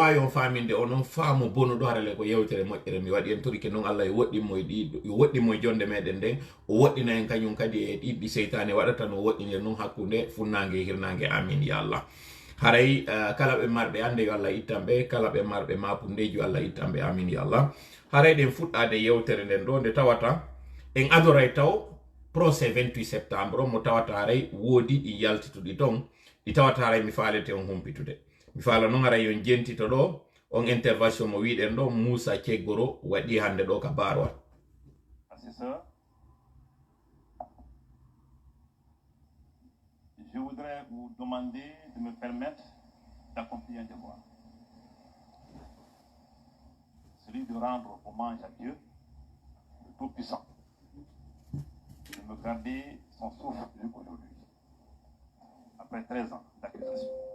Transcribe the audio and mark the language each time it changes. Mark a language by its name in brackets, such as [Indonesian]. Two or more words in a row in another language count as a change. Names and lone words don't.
[Fula] wawi on faminde onon faamu bonuɗo harale ko yewtere moƴƴere mi waɗi en turike noon Allah yo woɗɗinmo e jonde meɗen nden o woɗɗina en kañum kadi e ɗiɗɗi seytane waɗata no woɗɗinir noon hakkude funnangue hirnangue amin ya Allah haray kala ɓe marɓe ande yo Allah ittanɓe kala ɓe marɓe mapundeji yo Allah ittanɓe amin ya Allah haray ɗen fuɗɗade yewtere nden ɗo nde tawata en adoray taw procès 28 septembre mo tawataray wodi di yaltitude ton di tawataray mi faalete on humpitude mi faala non ara yon jentito do on intervention mo wiiden do Moussa Ciegboro wadi hande do ka barwa. [French] Assesseur, je voudrais vous demander de me permettre d'accomplir un devoir, celui de rendre hommage à Dieu, le Tout-Puissant, de me garder son souffle jusqu'aujourd'hui, après 13 ans d'accusation.